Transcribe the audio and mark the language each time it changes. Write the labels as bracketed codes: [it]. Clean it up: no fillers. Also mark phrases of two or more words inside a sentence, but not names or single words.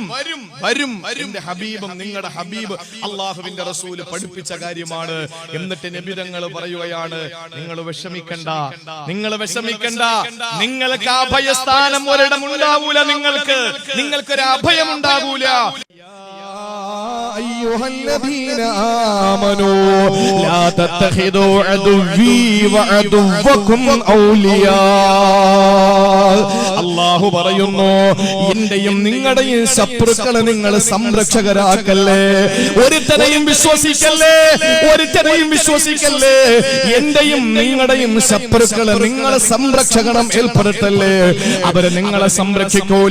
[ml] എന്റെ ഹബീബും നിങ്ങളുടെ ഹബീബ് അള്ളാഹുവിന്റെ റസൂല് പഠിപ്പിച്ച കാര്യമാണ്. എന്നിട്ട് നബി തങ്ങൾ പറയുകയാണ്, നിങ്ങൾ വിഷമിക്കണ്ട. നിങ്ങൾക്ക് അഭയസ്ഥാനം ഒരിടം ഉണ്ടാവൂല. നിങ്ങൾക്കൊരു അഭയം ഉണ്ടാവൂല. [ar] أيها الذين آمنوا لا تتخذوا عدوي وعدوكم أولياء. [ml] അല്ലാഹു പറയുന്നു, എന്റെയും നിങ്ങളുടെയും ശത്രുക്കളെ നിങ്ങൾ സംരക്ഷകരാക്കല്ലേ. ഒരുത്തനെയും വിശ്വസിക്കല്ലേ. എന്റെയും നിങ്ങളുടെയും ശത്രുക്കളെ നിങ്ങളെ സംരക്ഷകണം ഏർപ്പെടുത്തല്ലേ. അവര് നിങ്ങളെ സംരക്ഷിക്കൂല.